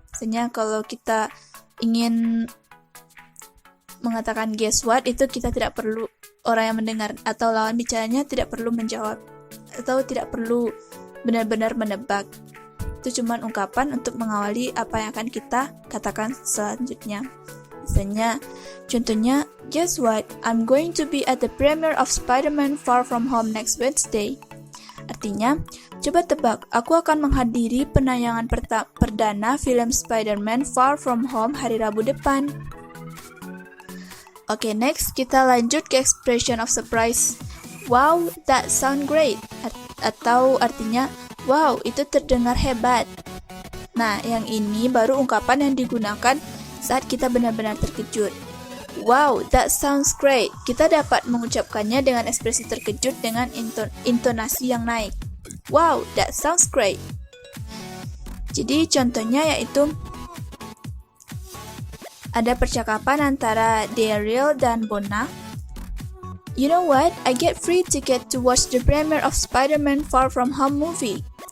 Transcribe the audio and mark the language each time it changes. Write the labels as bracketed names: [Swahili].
[Indonesian] Misalnya kalau kita ingin mengatakan [English] guess what, [Indonesian] itu kita tidak perlu orang yang mendengar atau lawan bicaranya tidak perlu menjawab atau tidak perlu benar-benar menebak. Itu cuma ungkapan untuk mengawali apa yang akan kita katakan selanjutnya. Misalnya, contohnya, [English] guess what? I'm going to be at the premiere of Spider-Man Far From Home next Wednesday. [Indonesian] Artinya, coba tebak, aku akan menghadiri penayangan perdana film Spider-Man Far From Home hari Rabu depan. [English] Oke, next [Indonesian] kita lanjut ke [English] expression of surprise. Wow, that sound great. [Indonesian] Atau artinya, wow, itu terdengar hebat. Nah, yang ini baru ungkapan yang digunakan saat kita benar-benar terkejut. [English] Wow, that sounds great. [Indonesian] Kita dapat mengucapkannya dengan ekspresi terkejut dengan intonasi yang naik. [English] Wow, that sounds great. [Indonesian] Jadi contohnya yaitu ada percakapan antara Daryl dan Bona. [English] You know what? I get free ticket to watch the premiere of Spider-Man Far From Home movie.